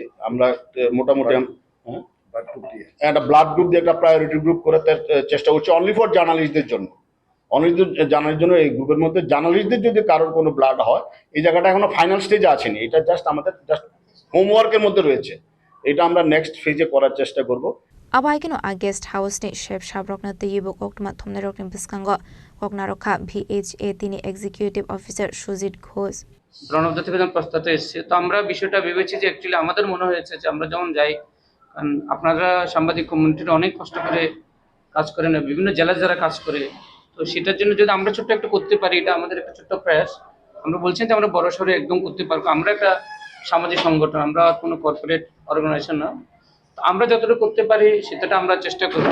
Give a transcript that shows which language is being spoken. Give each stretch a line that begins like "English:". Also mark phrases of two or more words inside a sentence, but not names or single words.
Bangla: আমরা মোটামুটি একটা ব্লাড গ্রুপ দিয়ে একটা প্রায়োরিটি গ্রুপ করে চেষ্টা করছি,
English: only for
Bangla: জার্নালিস্টদের জন্য। জানার জন্য এই গ্রুপের মধ্যে জার্নালিস্টদের যদি কারোর কোনো ব্লাড হয়, এই জায়গাটা এখনো
English: final stage
Bangla: আসেনি, এটা আমাদের হোমওয়ার্কের মধ্যে রয়েছে। এটা আমরা
English: next phase
Bangla: করার চেষ্টা করব।
Kok Borok: Abaikino a
English: guest house
Kok Borok: ni chef shabrokna tiyibo koktma thomne rokni biskango kokna rokha VHA tini
English: executive officer
Kok Borok: Sujit Ghosh
Bangla: প্রণবদা থেকে যখন প্রস্তাব এসেছে, তো আমরা বিষয়টা ভেবেছি যে অ্যাকচুয়ালি আমাদের মনে হয়েছে যে আমরা যখন যাই, কারণ আপনারা সাংবাদিক কমিউনিটিটা অনেক কষ্ট করে কাজ করেন, বিভিন্ন জেলায় যারা কাজ করে, তো সেটার জন্য যদি আমরা ছোট্ট একটা করতে পারি, এটা আমাদের একটা ছোট্ট প্রয়াস। আমরা বলছেন যে আমরা বড় সড়ো একদম করতে পারবো, আমরা একটা সামাজিক সংগঠন, আমরা কোনো
English: corporate organisation
Bangla: না, আমরা যতটুকু করতে পারি সেটা আমরা চেষ্টা করব।